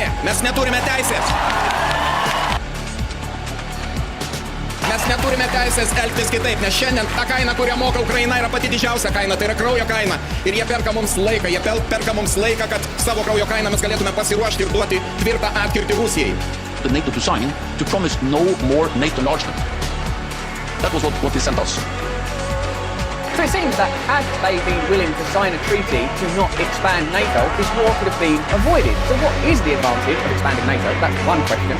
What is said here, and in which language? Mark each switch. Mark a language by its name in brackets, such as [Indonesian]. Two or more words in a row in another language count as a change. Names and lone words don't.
[Lithuanian] Mes neturime teisės. Mes neturime teisės elgtis kitaip, nes šiandien ta kaina, kurią moka Ukraina, yra pati didžiausia kaina, tai yra kraujo kaina. Ir jie perka mums laiką, kad savo kraujo kainą mes galėtume pasiruošti ir duoti tvirtą atkirtį Rusijai. [English] The NATO to sign to promise no more NATO enlargement. That was what they sent us. So it seems that had they been willing to sign a treaty to not expand NATO, this war could have been avoided. So what is the advantage of expanding NATO? That's one question.